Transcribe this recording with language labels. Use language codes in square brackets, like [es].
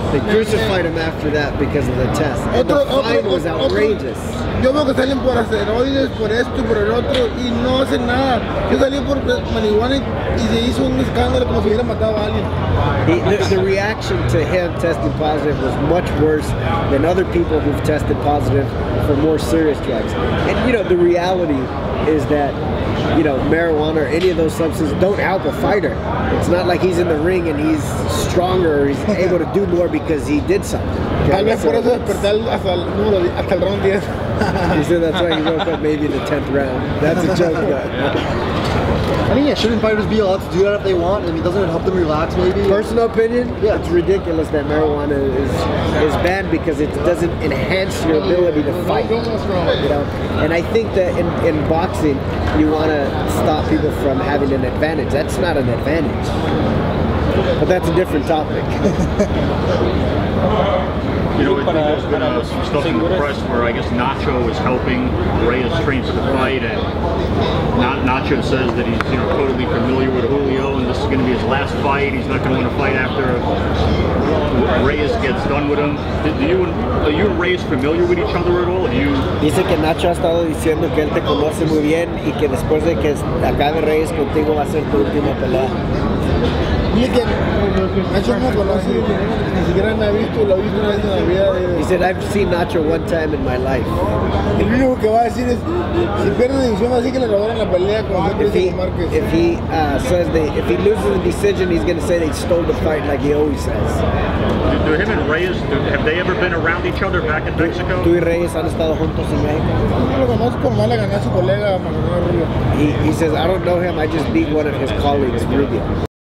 [en] They crucified him after that because of the test. And the fine was outrageous. [es] Yo veo que salen por asteroides, por esto y por el otro, y no hacen nada. Yo salí por marihuana y se hizo un escándalo como si hubiera matado a alguien. [en] The reaction to him testing positive was much worse than other people who've tested positive for more serious drugs. And the reality is that marijuana or any of those substances don't help a fighter. It's not like he's in the ring and he's stronger or he's able to do more because he did something. [es] Tal vez por eso despertar hasta el round 10. [en] He said that's why he woke up maybe in the 10th round. That's a joke. I mean, shouldn't fighters be allowed to do that if they want? I mean, doesn't it help them relax maybe? Personal opinion? Yeah. It's ridiculous that marijuana is banned because it doesn't enhance your ability to fight. And I think that in boxing, you want to stop people from having an advantage. That's not an advantage. But that's a different topic. I think there's been some stuff in the press where I guess Nacho is helping Reyes train for the fight, and Nacho says that he's totally familiar with Julio, and this is going to be his last fight. He's not going to want to fight after Reyes gets done with him. Are you and Reyes familiar with each other at all? [es] Dice que Nacho ha estado diciendo que él te conoce muy bien y que después de que acabe Reyes contigo va a ser tu última pelea. Dile que Nacho no conoce, ni siquiera me ha visto, lo he visto una vez en la vida. [en] He said, I've seen Nacho one time in my life. [es] El único que va a decir es, si pierde la decisión, así que le robaron la pelea con Sergio Márquez. [en] If he says if he loses the decision, he's going to say they stole the fight like he always says. Do him and Reyes, have they ever been around each other back in Mexico? [es] Tú y Reyes han estado juntos en México. No lo conozco, nomás le gané a su colega, Manuel Rubio. [en] He says, I don't know him, I just beat one of his colleagues, Rubio.